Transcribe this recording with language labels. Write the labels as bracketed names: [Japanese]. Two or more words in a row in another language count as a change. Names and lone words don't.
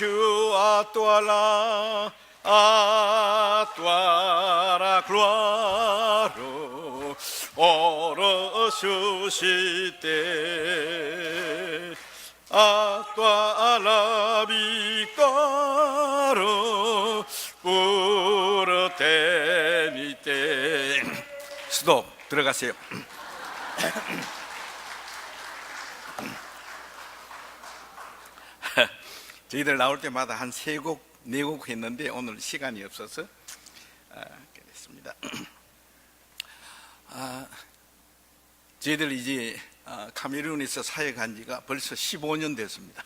[French] À toi la gloire, ô ressuscité. À toi la victoire pour l'éternité. [Korean] 스톱. 들어가세요. 저희들 나올 때마다 한 3곡, 4곡 했는데 오늘 시간이 없어서 그랬습니다. 저희들 이제 카메룬에서 사역한 지가 벌써 15년 됐습니다.